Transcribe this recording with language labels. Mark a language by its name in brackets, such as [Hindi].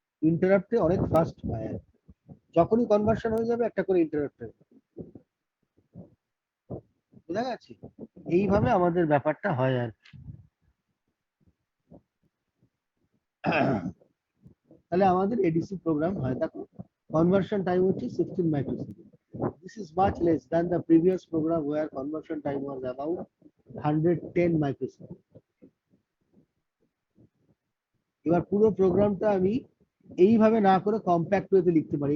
[Bangla] ইন্টারাপ্টে অনেক ফাস্ট হয়, যখনই কনভার্সন হয়ে যাবে একটা করে ইন্টারাপ্ট, বুঝা গেছে? এইভাবে আমাদের ব্যাপারটা হয় আর তাহলে আমাদের এডিসি প্রোগ্রাম হয়, দেখো কনভার্সন টাইম হচ্ছে 16 microsecond. [English] This is much less than the previous program where conversion time was about 110 microseconds. [Bangla] এবার পুরো প্রোগ্রামটা আমি এইভাবে না করে কম্প্যাক্ট ওয়েতে লিখতে পারি।